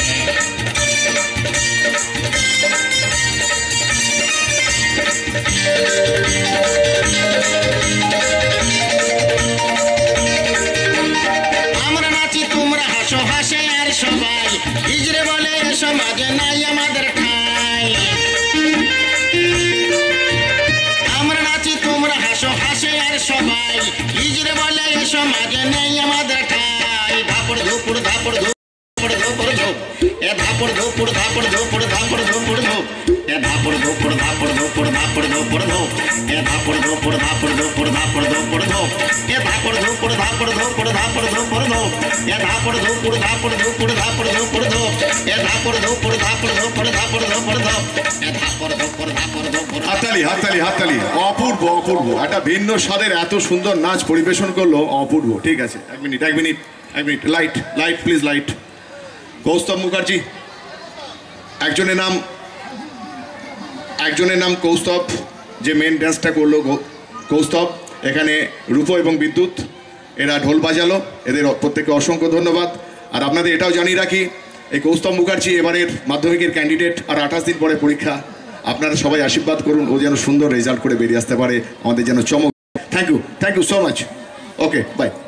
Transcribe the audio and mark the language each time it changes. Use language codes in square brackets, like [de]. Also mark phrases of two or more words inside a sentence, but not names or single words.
[bn] আমরা নাচি তোমরা হাসো হাসে আর সবাই হিজড়ে বলে সমাজে নাই আমাদের ঠাই আমরা নাচি তোমরা হাসো হাসে আর সবাই হিজড়ে বলে সমাজে নেই আমাদের ঠাই ধাপুড় ধুপুড় ধাপুড় ধুপুড় ধুপুড় ধুপ এ ধাপুড় ধুপুড় ধাপুড় ধুপুড় ধাপুড় ধুপুড় ধুপ এ ধাপুড় ধুপুড় ধাপুড় ধুপুড় ধাপুড় ধুপুড় ধুপ এ ধাপুড় ধুপুড় ধাপুড় ধুপুড় ধাপুড় ধুপুড় ধুপ এ ধাপুড় ধুপুড় ধাপুড় ধুপুড় ধাপুড় ধুপুড় ধুপ এ ধাপুড় ধুপুড় ধাপুড় ধুপুড় ধাপুড় ধুপুড় ধুপ এ ধাপুড় ধুপুড় ধাপুড় ধুপুড় ধাপুড় ধুপুড় ধুপ এ ধাপুড় ধুপুড় ধাপুড় ধুপুড় হাততালি হাততালি হাততালি অপূর্ব অপূর্ব একটা ভিন্ন স্বাদের এত সুন্দর নাচ পরিবেশন করলো অপূর্ব ঠিক আছে এক মিনিট [en] light light please light [bn] কৌস্তব মুখার্জি একজনের নাম কৌস্তব যে মেন ডান্সটা করলো কৌস্তব এখানে রূপো এবং বিদ্যুৎ এরা ঢোল বাজালো এদের প্রত্যেককে অসংখ্য ধন্যবাদ আর আপনাদের এটাও জানিয়ে রাখি এই কৌস্তব মুখার্জি এবারের মাধ্যমিকের ক্যান্ডিডেট আর 28 দিন পরে পরীক্ষা আপনারা সবাই আশীর্বাদ করুন ও যেন সুন্দর রেজাল্ট করে বেরিয়ে আসতে পারে আমাদের যেন চমক [en] thank you so much okay bye